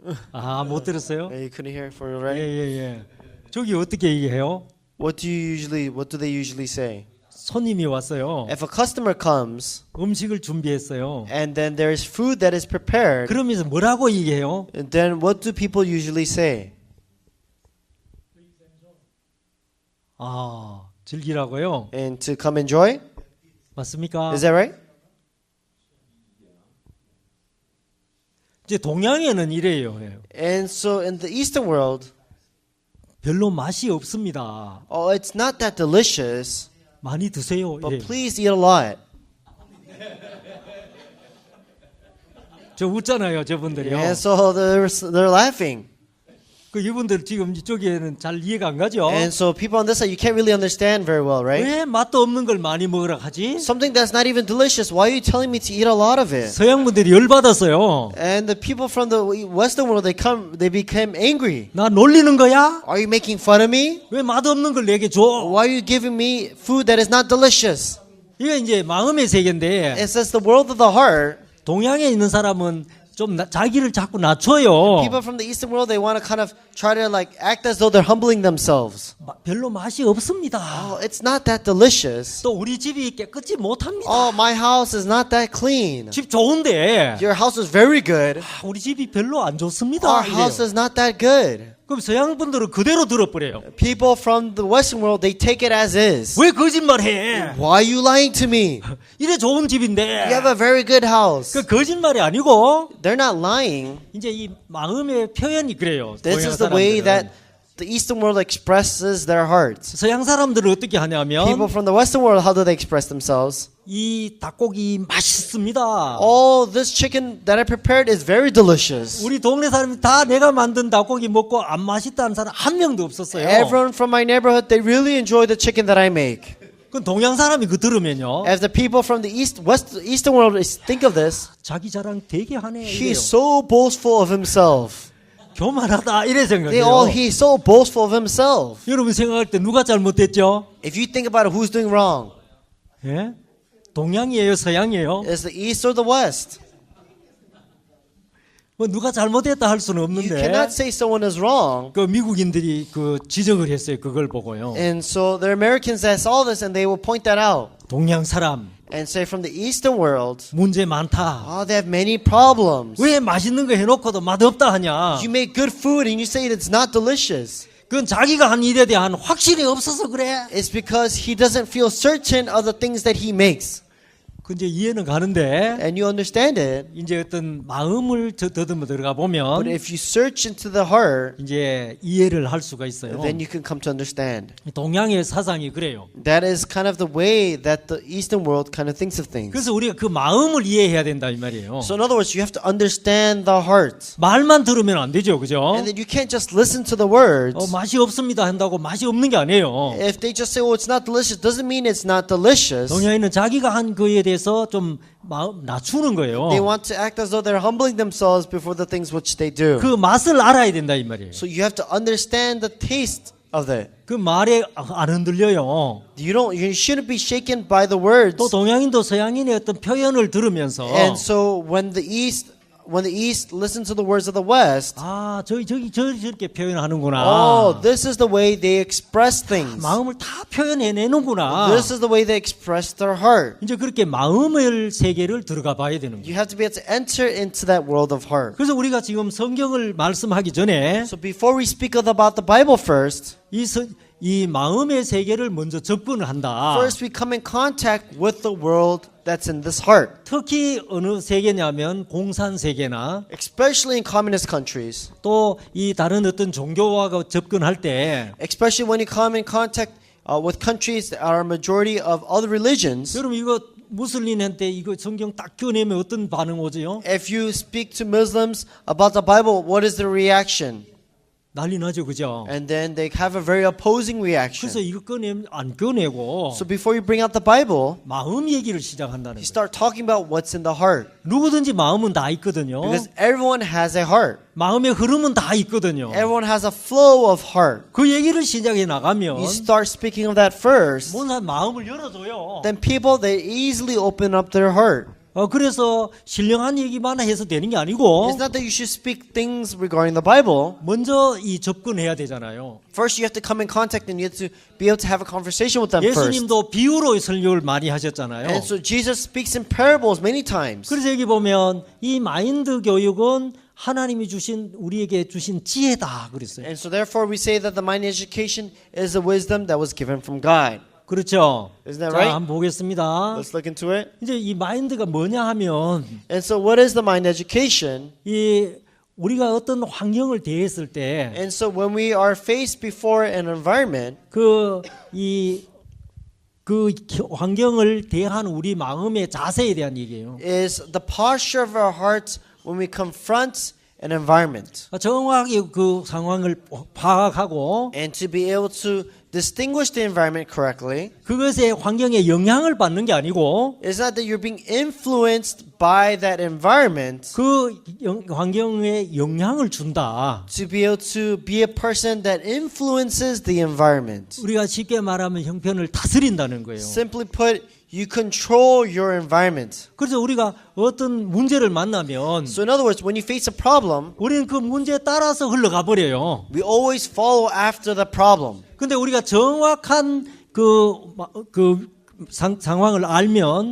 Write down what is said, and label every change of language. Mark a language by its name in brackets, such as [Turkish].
[Korean] 아, 못 들었어요? [English] You couldn't hear it for [Korean] 예, [English] right? [Korean] 예, 예. 저기 어떻게 얘기해요? [English] What do they usually say? [Korean] 손님이 왔어요. [English] If a customer comes [Korean] 음식을 준비했어요. [English] and then there is food that is prepared, [Korean] 그러면서 뭐라고 얘기해요? [English] then what do people usually say? [Korean] 아, 즐기라고요? [English] And to come enjoy? [Korean] 맞습니까? [English] Is that right? [Korean] 이제 동양에는 이래요. [English] And so in the Eastern world, [Korean] 별로 맛이 없습니다. [English] oh, it's not that delicious, [Korean] 많이 드세요. [English] but [Korean] 예. [English] please eat a lot. [Korean] 저 웃잖아요, 저분들이요. [English] And so they're laughing. [Korean] 그 이분들 지금 이쪽에는 잘 이해가 안 가죠. [English] And so people on this side, you can't really understand very well, right? [Korean] 왜 맛도 없는 걸 많이 먹으라 하지? [English] Something that's not even delicious. Why are you telling me to eat a lot of it? [Korean] 서양 분들이 열 받았어요. [English] And the people from the Western world, they became angry. [Korean] 나 놀리는 거야? [English] Are you making fun of me? [Korean] 왜 맛없는 걸 내게 줘? [English] Why are you giving me food that is not delicious? [Korean] 이게 이제 마음의 세계인데 [English] It says the world of the heart. [Korean] 동양에 있는 사람은 좀 자기를 자꾸 낮춰요. [English] People from the Eastern world, they want to kind of try to like act as though they're humbling themselves. [Korean] 별로 맛이 없습니다. [English] Oh, it's not that delicious. [Korean] 또 우리 집이 깨끗이 못합니다. [English] Oh, my house is not that clean. [Korean] 집 좋은데 [English] Your house is very good. [Korean] 우리 집이 별로 안 좋습니다. [English] Our house [Korean] 이래요. [English] is not that good. [Korean] 그럼 서양 분들은 그대로 들어버려요. [English] People from the Western world, they take it as is. [Korean] 왜 거짓말해? [English] Why are you lying to me? [Korean] 이래 좋은 집인데. [English] You have a very good house. [Korean] 그 거짓말이 아니고 [English] They're not lying. [Korean] 이제 이 마음의 표현이 그래요. [English] This [Korean] 동양 [English] is the way [Korean] 사람들은. [English] that the Eastern world expresses their hearts. [Korean] 서양 사람들은 어떻게 하냐면 [English] People from the Western world, how do they express themselves? [Korean] 이 닭고기 맛있습니다. [English] Oh, this chicken that I prepared is very delicious. [Korean] 우리 동네 사람이 다 내가 만든 닭고기 먹고 안 맛있다는 사람 한 명도 없었어요. [English] Everyone from my neighborhood, they really enjoy the chicken that I make. [Korean] 그 동양 사람이 그 들으면요. [English] As the people from the Eastern world think of this, [Korean] 자기 자랑 되게 하네. 이래요. [English] he's so boastful of himself. [Korean] 교만하다 이래 [English] They all, [Korean] 생각해요. [English] he's so boastful of himself. [Korean] 여러분 생각할 때 누가 잘못됐죠? [English] If you think about it, who's doing wrong? [Korean] 예? 동양이에요, 서양이에요? [English] Is the East or the West? [Korean] 뭐 누가 잘못했다 할 수는 [English] You [Korean] 없는데 [English] cannot say someone is wrong. [Korean] 그 미국인들이 그 지적을 했어요. 그걸 보고요. [English] And so the Americans that saw this and they will point that out [Korean] 동양 사람 [English] and say from the Eastern world, [Korean] 문제 많다. [English] oh, they have many problems. [Korean] 왜 맛있는 거 해놓고도 맛없다 하냐? [English] You make good food and you say it's not delicious. [Korean] 그건 자기가 한 일에 대한 확신이 없어서 그래. [English] It's because he doesn't feel certain of the things that he makes. [Korean] 그 이제 이해는 가는데 [English] And you understand it. [Korean] 이제 어떤 마음을 더듬어 들어가 [English] But [Korean] 보면 [English] if you search into the heart, [Korean] 이제 이해를 할 수가 있어요. [English] then you can come to understand. [Korean] 동양의 사상이 그래요. [English] That is kind of the way that the Eastern world kind of thinks of things. [Korean] 그래서 우리가 그 마음을 이해해야 된다 이 말이에요. [English] So in other words, you have to understand the heart. [Korean] 말만 들으면 안 되죠, 그죠? [English] And then you can't just listen to the words. [Korean] 맛이 없습니다 한다고 맛이 없는 게 아니에요. [English] If they just say, oh, it's not delicious, doesn't mean it's not delicious. [Korean] 동양인은 자기가 한 거에 대해서 좀 마음 낮추는 거예요. [English] They want to act as though they're humbling themselves before the things which they do. [Korean] 그 맛을 알아야 된다 이 말이에요. [English] So you have to understand the taste of that. [Korean] 그 말에 안 흔들려요. [English] You shouldn't be shaken by the words. [Korean] 또 동양인도 서양인의 어떤 표현을 들으면서 [English] And so when the East listens to the words of the West, [Korean] 아, 저렇게 표현하는구나. [English] oh, this is the way they express things. [Korean] 마음을 다 표현해내는구나. [English] This is the way they express their heart. [Korean] 이제 그렇게 마음의 세계를 들어가 봐야 되는 거예요. [English] You have to be able to enter into that world of heart. [Korean] 그래서 우리가 지금 성경을 말씀하기 전에 [English] So before we speak about the Bible first, [Korean] 이 마음의 세계를 먼저 접근을 한다. [English] first we come in contact with the world that's in this heart. [Korean] 특히 어느 세계냐면 공산 세계나 [English] Especially in communist countries. [Korean] 또 이 다른 어떤 종교와 접근할 때 [English] Especially when you come in contact with countries that are a majority of other religions. [Korean] 여러분 이거 무슬림한테 이거 성경 딱 꺼내면 어떤 반응 오죠? [English] If you speak to Muslims about the Bible, what is their reaction? [Korean] 난리 나죠, 그죠? [English] And then they have a very opposing [Korean] 그래서 [English] reaction. [Korean] 이거 안 꺼내고 [English] So before you bring out the Bible, [Korean] 마음 얘기를 시작한다는 [English] you [Korean] 거예요. [English] start talking about what's in the heart. [Korean] 누구든지 마음은 다 있거든요. [English] Because everyone has a heart. [Korean] 마음의 흐름은 다 있거든요. [English] Everyone has a flow of heart. [Korean] 그 얘기를 시작해 나가면 [English] You start speaking of that first, [Korean] 뭔가 마음을 열어줘요. [English] then people, they easily open up their heart. [Korean] 그래서 신령한 얘기만 해서 되는 게 아니고 [English] It's not that you should speak things regarding the Bible. [Korean] 먼저 이 접근해야 되잖아요. [English] First, you have to come in contact and you have to be able to have a conversation with them first. [Korean] 예수님도 비유로 설교를 많이 하셨잖아요. [English] And so Jesus speaks in parables many times. [Korean] 그래서 여기 보면 이 마인드 교육은 하나님이 주신 우리에게 주신 지혜다 그랬어요. [English] And so therefore we say that the mind education is a wisdom that was given from God. [Korean] 그렇죠. [English] Isn't that [Korean] 자, [English] right? [Korean] 한번 보겠습니다. [English] Let's look into it. [Korean] 이제 이 마인드가 뭐냐 하면 [English] And so what is the mind education? [Korean] 이 우리가 어떤 환경을 대했을 때 [English] And so when we are faced before an environment, [Korean] 그 환경을 대하는 우리 마음의 자세에 대한 얘기예요. [English] is the posture of our hearts when we confront an environment. [Korean] 정확하게 그 상황을 파악하고 [English] And to be able to distinguish the environment correctly, [Korean] 그것의 환경에 영향을 받는 게 아니고 [English] it's not that you're being influenced by that environment [Korean] 그 환경에 영향을 준다. [English] to be able to be a person that influences the environment. [Korean] 우리가 쉽게 말하면 형편을 다스린다는 거예요. [English] Simply put, you control your environment. [Korean] 그래서 우리가 어떤 문제를 만나면 [English] So in other words, when you face a problem, [Korean] 우리는 그 문제에 따라서 흘러가 버려요. [English] we always follow after the problem. [Korean] 근데 우리가 정확한 상황을 알면